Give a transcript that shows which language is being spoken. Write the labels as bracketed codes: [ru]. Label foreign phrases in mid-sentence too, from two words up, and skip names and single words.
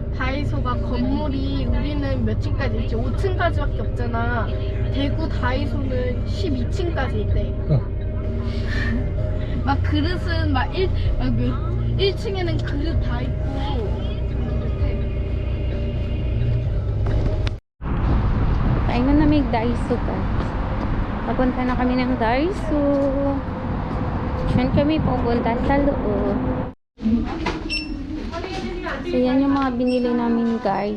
[ko] 다이소가 건물이 우리는 몇 층까지 있지? 5층까지밖에 없잖아. 대구 다이소는 12층까지 있대. 막 그릇은 막 1층에는 그릇 다 있고 이렇게. [ceb] Paingon na may Daiso guys. [tl] Papunta na kami ng Daiso. Diyan kami pupunta sa loob. So yan yung mga binili namin guys.